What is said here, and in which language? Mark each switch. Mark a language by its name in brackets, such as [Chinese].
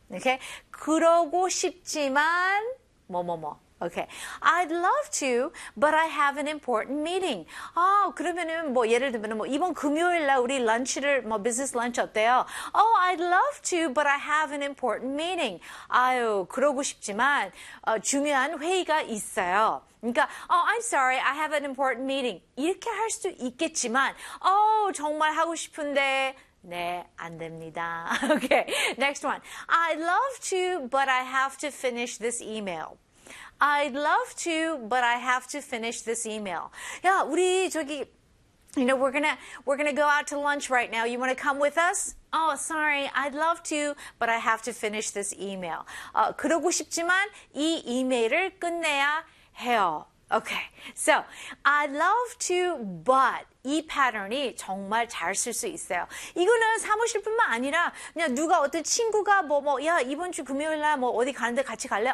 [Korean] Okay? 그러고 싶지만 뭐뭐뭐. Okay. [English] I'd love to, but I have an important meeting. [Korean] 아, 그러면은 뭐 예를 들면은 뭐 이번 금요일 날 우리 런치를 뭐 business lunch 어때요? [English] Oh, I'd love to, but I have an important meeting. [Korean] 아유, 그러고 싶지만 중요한 회의가 있어요. 그러니까 [English] oh, I'm sorry. I have an important meeting. [Korean] 이렇게 할 수도 있겠지만 oh, 정말 하고 싶은데 네, 안 됩니다. [English] Okay. Next one. I'd love to, but I have to finish this email. I'd love to, but I have to finish this email. Yeah, [Korean] 우리 저기, [English] you know, we're gonna go out to lunch right now. You want to come with us? Oh, sorry. I'd love to, but I have to finish this email. [Korean] 그러고 싶지만 이 이메일을 끝내야 해요. [English] Okay. So, I'd love to, but [Korean] 이 패턴이 정말 잘 쓸 수 있어요. 이거는 사무실뿐만 아니라 그냥 누가 어떤 친구가 야, 이번 주 금요일 날 뭐 어디 가는데 같이 갈래?